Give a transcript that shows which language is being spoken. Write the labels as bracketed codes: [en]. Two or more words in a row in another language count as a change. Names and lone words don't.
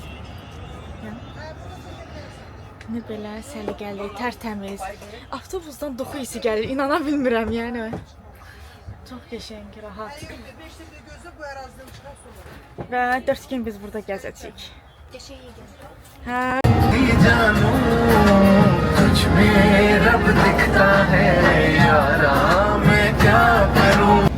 [az] Ne belə səliqəli, tərtəmiz. Avtobusdan doxu hissi gəlir, inana bilmirəm yəni. Çox qəşəng, rahat. Gözü bu ərazidən çıxar sonra. Və 4 gün biz burada gəzəcəyik. Hə. [hi] जानू तुझ में रब दिखता है यारा मैं क्या करूं